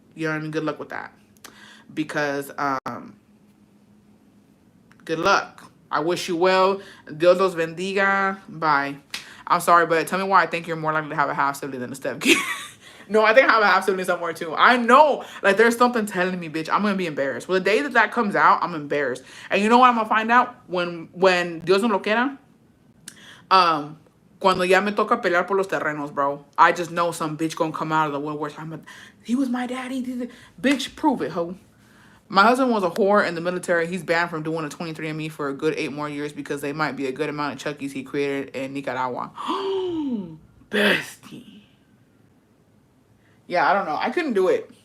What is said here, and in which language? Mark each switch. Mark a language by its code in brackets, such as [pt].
[en] You know what I mean? Good luck with that. Because good luck. I wish you well. [es] Dios los bendiga. Bye. [en] I'm sorry, but tell me why I think you're more likely to have a half sibling than a step kid. No, I think I have a half sibling somewhere too. I know, like, there's something telling me, bitch, I'm gonna be embarrassed. Well, the day that comes out, I'm embarrassed. And you know what I'm gonna find out when [es] Dios no lo quiera. Cuando ya me toca pelear por los terrenos, bro. [en] I just know some bitch gonna come out of the woodwork. He was my daddy. Bitch, prove it, ho. My husband was a whore in the military. He's banned from doing a 23andMe for a good 8 more years because they might be a good amount of Chuckies he created in Nicaragua. Bestie. Yeah, I don't know. I couldn't do it.